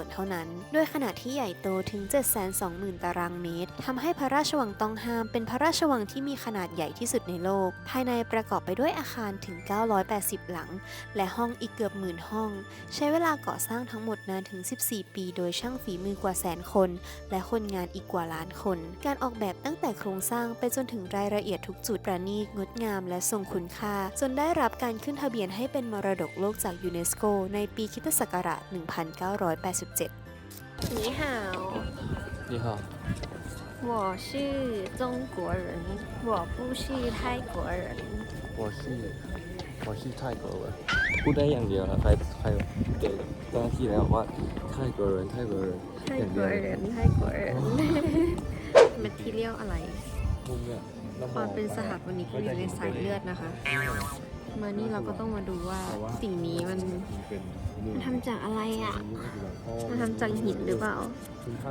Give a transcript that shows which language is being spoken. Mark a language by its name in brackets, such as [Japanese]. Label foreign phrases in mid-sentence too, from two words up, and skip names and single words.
[Thai] เท่านั้นด้วยขนาดที่ใหญ่โตถึง 720,000 ตารางเมตรทำให้พระราชวังต้องห้ามเป็นพระราชวังที่มีขนาดใหญ่ที่สุดในโลกภายในประกอบไปด้วยอาคารถึง980หลังและห้องอีกเกือบ10,000ห้องใช้เวลาก่อสร้างทั้งหมดนานถึง14ปีโดยช่างฝีมือกว่า100,000 คนและคนงานอีกกว่าล้านคนการออกแบบตั้งแต่โครงสร้างไปจนถึงรายละเอียดทุกจุดประณีตงดงามและทรงคุณค่าจนได้รับการขึ้นทะเบียนให้เป็นมรดกโลกจากยูเนสโกในปีค. ศ. 1987 [Chinese] 你好你好我是中国人我不是泰国人我是泰国人 [Thai] พูดได้อย่างเดียวนะใครเด็กเจ้าหน้าที่แล้วบอกว่า [Chinese] 泰国人泰国人 [Thai] แมททีเรียลอะไรความเป็นสถาปนิกอยู่ในสายเลือดนะคะมานี่เราก็ต้องมาดูว่าสิ่งนี้มันทำจากอะไรอ่ะมันทำจากหินหรือเปล่า